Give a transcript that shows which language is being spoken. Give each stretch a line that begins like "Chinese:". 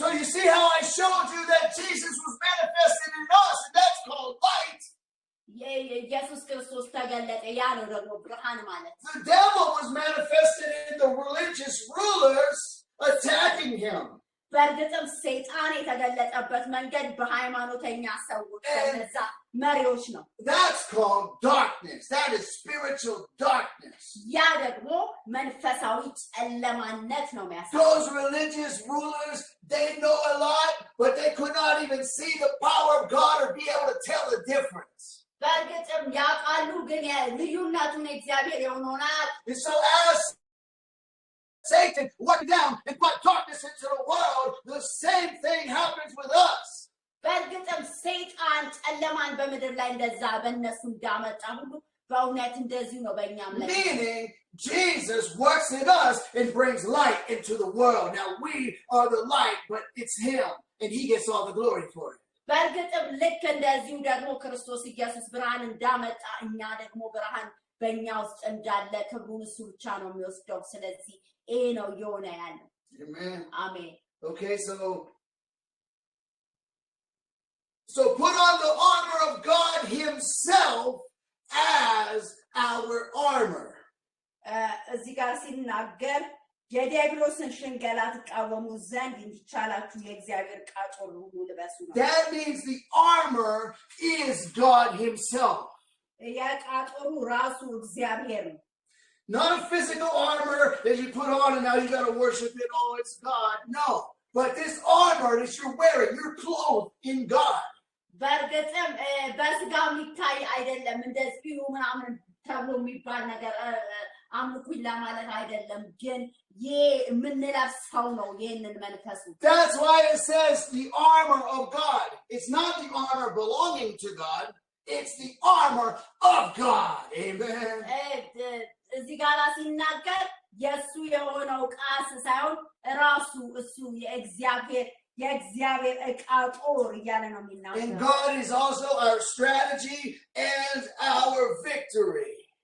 English: So you see how I showed you that Jesus was manifested in us, and that's called light.
Amharic: ኢየሱስ ክርስቶስ ተገለጠ ያ ነው ደግሞ ብርሃን ማለት
English: The devil was manifested in the religious rulers attacking him.
Amharic: በእርግጥም ሰይጣን የተገለጠበት መንገድ በሃይማኖተኛ ሰዎች በነዛ መሪዎች ነው
English: that's called darkness that is spiritual darkness
Amharic: ያ ደግሞ መንፈሳዊ ጨለማነት ነው የሚያሳየው
English: those religious rulers they know a lot but they could not even see the power of God or be able to tell the difference
Amharic: በእርግጥም ያውቃሉ ግን ልዩነቱን እግዚአብሔር የሆነውናል
English: and so as Satan went down and brought darkness into the world. The same thing happens with us.
Amharic: በእርግጥም ሰይጣን ጨለማን በምድር ላይ እንደዛ በእነሱ እንዳመጣ ሁሉ በእውነት እንደዚሁ ነው በእኛም ላይ
English: meaning Jesus works in us and brings light into the world. Now we are the light, but it's him and he gets all the glory for it.
Amharic: በእርግጥም ልክ እንደዚሁ ደግሞ ክርስቶስ ኢየሱስ ብርሃን እንዳመጣ እኛ ደግሞ ብርሃን በእኛ ውስጥ እንዳለ ክብሩን እሱ ብቻ ነው የሚወስደው ስለዚህ ይሄ ነው የሆነ ያለው
English: amen
Amharic: አሜን
English: okay so put on the armor of God himself as our armor
Amharic: እዚህ ጋር ሲናገር የዲያብሎስን ሽንገላ ተቃወሙ ዘንድ እንዲቻላችሁ የእግዚአብሔር ቃጦር ሁሉ ልበሱ ነው
English: that means the armor is God himself
Amharic: ያ ቃጦሩ ራሱ እግዚአብሔር ነው
English: not a physical armor that you put on and now you got to worship it oh it's God no but this armor that you're wearing you're clothed in God
Amharic: በእርግጥም በስጋው የሚታይ አይደለም እንደዚህ ምናምን ተብሎ የሚባል ነገር አምልኩኝ ለማለት አይደለም ግን የምንለብሰው ነው ይሄንን መንፈሱ
English: that's why it says the armor of God it's not the armor belonging to God it's the armor of God amen
Amharic: እዚህ ጋር ሲናገር የሱ የሆነው ቃስ ሳይሆን ራሱ እሱ የእግዚአብሔር ዕቃ ጦር እያለ ነው የሚናገረው
English: and God is also our strategy and our victory